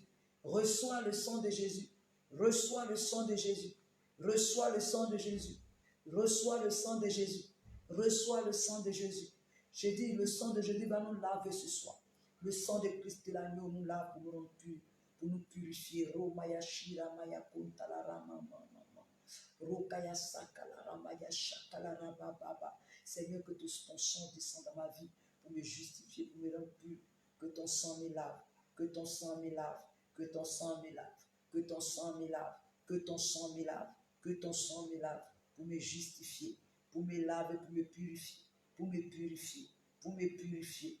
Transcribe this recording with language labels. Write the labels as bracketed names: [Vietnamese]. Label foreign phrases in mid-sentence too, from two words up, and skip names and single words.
[French] Reçois le sang de Jésus. Reçois le sang de Jésus. Reçois le sang de Jésus. Reçois le sang de Jésus. Reçois le sang de Jésus. J'ai dit, le sang de Jésus va nous laver ce soir. Le sang de Christ de l'agneau nous lave pour nous rendre purs, pour nous purifier. Romaya shira maya kuntala rama mama. Rokaya sakala ramaya shakala rababa. Seigneur, que ton sang descende dans ma vie pour me justifier, pour me rendre pur. Que ton sang me lave, que ton sang me lave, que ton sang me lave, que ton sang me lave, que ton sang me lave, que ton sang me lave, pour me justifier, pour me laver, pour me purifier, pour me purifier, pour me purifier.